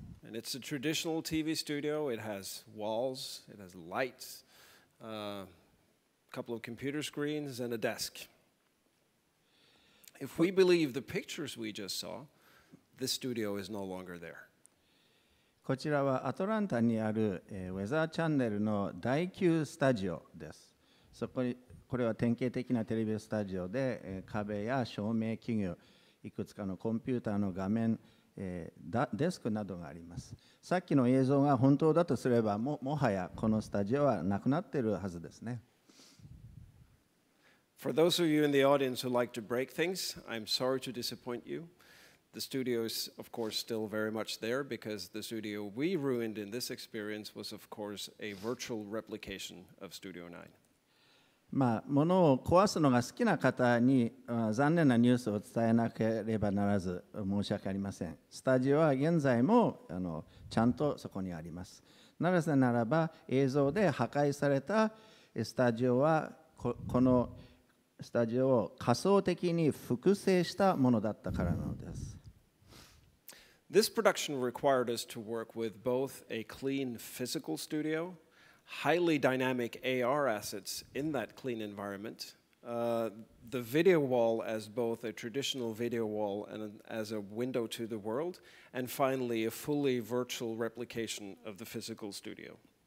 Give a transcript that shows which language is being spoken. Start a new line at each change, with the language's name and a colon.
English: And it's a traditional TV studio. It has walls, it has lights, a couple of computer screens, and a desk. If we believe the pictures we just saw, this studio is no longer there.
Japanese: こちらはアトランタにあるウェザーチャンネルの第9スタジオです。これは典型的なテレビスタジオで壁や照明器具、いくつかのコンピューターの画面、デスクなどがあります。さっきの映像が本当だとすればもはやこのスタジオはなくなっているはずですね。
English: For those of you in the audience who like to break things, I'm sorry to disappoint you. The studio is, of course, still very much there because the studio we ruined in this experience was, of course, a virtual replication of Studio 9.
Japanese: 物を壊すのが好きな方に残念なニュースを伝えなければならず申し訳ありません。スタジオは現在もちゃんとそこにあります。なぜならば映像で破壊されたスタジオはこのスタジオを仮想的に複製したものだったからなのです。
English: This production required us to work with both a clean physical studio, highly dynamic AR assets in that clean environment, the video wall as both a traditional video wall and as a window to the world, and finally a fully virtual replication of the physical studio.